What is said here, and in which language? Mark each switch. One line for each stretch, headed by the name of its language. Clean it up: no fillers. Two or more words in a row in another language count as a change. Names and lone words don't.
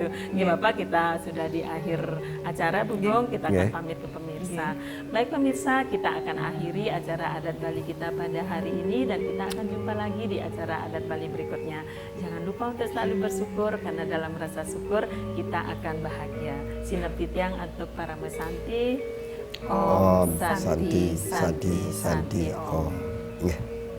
Indonesian: Bapak kita sudah di akhir acara Bugung, kita akan pamit ke pemirsa. Baik pemirsa, kita akan akhiri acara adat Bali kita pada hari ini dan kita akan jumpa lagi di acara adat Bali berikutnya. Jangan lupa untuk selalu bersyukur karena dalam rasa syukur kita akan bahagia. Sinapti tiang untuk para mesanti. Om Santi Santi Santi Om.